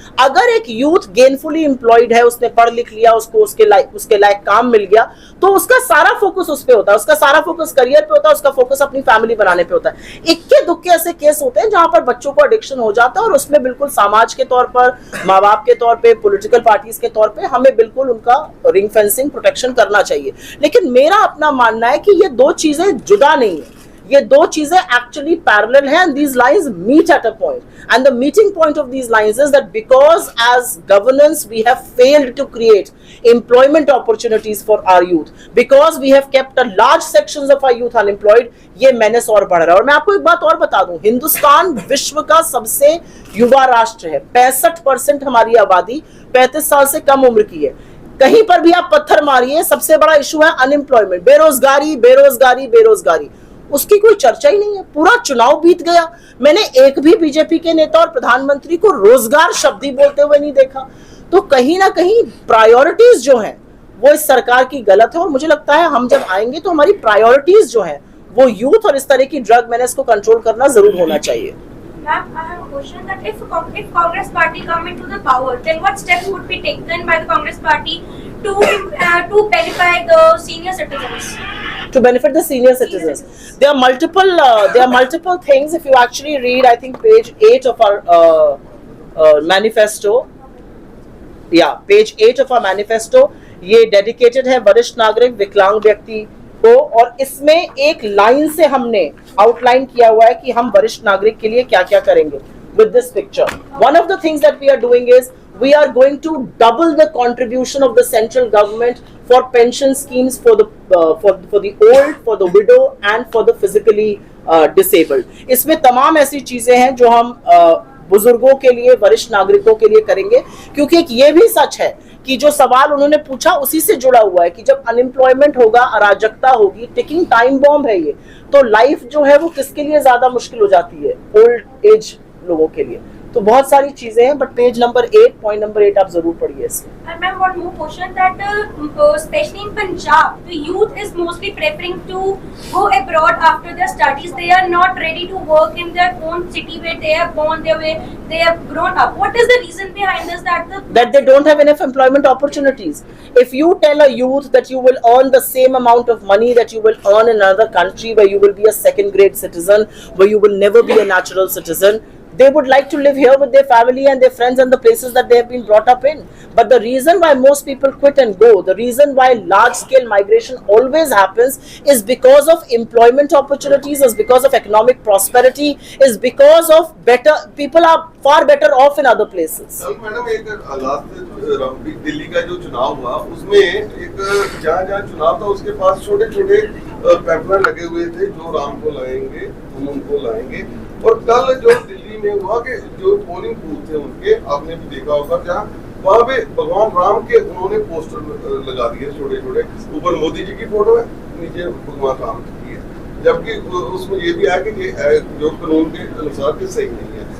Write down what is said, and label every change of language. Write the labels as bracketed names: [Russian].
[Hindi] अगर एक youth gainfully employed है, उसने पढ़ लिख लिया, उसको उसके लायक काम मिल गया, तो उसका सारा फोकस उस पे होता है, उसका सारा फोकस करियर पे होता है, उसका फोकस अपनी फैमिली बनाने पे होता है। इक्के दुक्के ऐसे केस होते हैं जहां पर बच्चों को एडिक्शन हो जाता है और उसमें बिल्कुल समाज के तौर पर, माँ बाप के तौर पर, पॉलिटिकल पार्टीज के तौर पर हमें बिल्कुल उनका रिंग फेंसिंग, प्रोटेक्शन करना चाहिए। लेकिन मेरा अपना मानना है कि ये दो चीजें जुदा नहीं है, ये दो चीजें एक्चुअली पैरेलल हैं, [English] and these lines meet at a point, and the meeting point of these lines is that because as governance we have failed to create employment opportunities for our youth, because we have kept a large sections of our youth unemployed, [Hindi] ये menace और बढ़ रहा है। और मैं आपको एक बात और बता दूं, हिंदुस्तान विश्व का सबसे युवा राष्ट्र है। 65% हमारी आबादी 35 साल से कम उम्र की है। कहीं पर भी आप पत्थर मारिए, सबसे बड़ा इशू है अनएम्प्लॉयमेंट, बेरोजगारी, बेरोजगारी, बेरोजगारी। उसकी कोई चर्चा ही नहीं है। पूरा चुनाव बीत गया, मैंने एक भी बीजेपी के नेता और प्रधानमंत्री को रोजगार शब्द ही बोलते हुए नहीं देखा। तो कहीं ना कहीं प्रायोरिटीज जो हैं वो इस सरकार की गलत है, और मुझे लगता है हम जब आएंगे तो हमारी प्रायोरिटीज जो हैं वो यूथ और इस तरह की ड्रग मैनेज को कंट्रोल करना जरूर होना चाहिए। [English] Ma'am, I have a question that if Congress party come into the power, then what steps would be taken by the Congress party to benefit the senior citizens? To benefit the senior citizens, there are multiple things. If you actually read, I think page 8 of our manifesto, [Hindi] page 8 of our manifesto, ये dedicated है वरिष्ठ नागरिक, विकलांग व्यक्ति को, और इसमें एक लाइन से हमने आउटलाइन किया हुआ है कि हम वरिष्ठ नागरिक के लिए क्या क्या करेंगे। [English] With this picture, one of the things that we are doing is we are going to double the contribution of the central government for pension schemes for the old, for the widow and for the physically disabled. [Hindi] इसमें तमाम ऐसी चीजें हैं जो हम बुजुर्गों के लिए, वरिष्ठ नागरिकों के लिए करेंगे, क्योंकि एक ये भी सच है कि जो सवाल उन्होंने पूछा उसी से जुड़ा हुआ है कि जब अनएम्प्लॉयमेंट होगा, अराजकता होगी, टिकिंग टाइम बॉम्ब है ये, तो लाइफ जो है वो किसके लिए ज्यादा मुश्किल हो जाती है? ओल्ड एज लोगों के लिए। तो बहुत सारी चीजें हैं, but page number 8, point number 8 आप जरूर पढ़िए इसमें। [English] And ma'am, one more question that especially in Punjab, the youth is mostly preferring to go abroad after their studies. They are not ready to work in their own city where they are born, they have grown up. What is the reason behind this? That they don't have enough employment opportunities. If you tell a youth that you will earn the same amount of money that you will earn in another country where you will be a second-grade citizen, where you will never be a natural citizen, they would like to live here with their family and their friends and the places that they have been brought up in. But the reason why most people quit and go, the reason why large-scale migration always happens is because of employment opportunities, is because of economic prosperity, is because of people are far better off in other places. [Hindi] Madam, एक last Delhi का जो चुनाव हुआ उसमें एक जहाँ चुनाव था उसके पास छोटे-छोटे पैम्पलेट लगे हुए थे, जो राम को लाएंगे हम उनको लाएंगे। और कल जो दिल्ली में हुआ कि जो पोलिंग बूथ थे उनके, आपने भी देखा होगा, जहाँ वहाँ पे भगवान राम के उन्होंने पोस्टर लगा दिए छोटे-छोटे, ऊपर मोदी जी की फोटो है, नीचे भगवान राम की है, जबकि उसमें ये भी है कि जो कानून के अनुसार के सही नहीं है।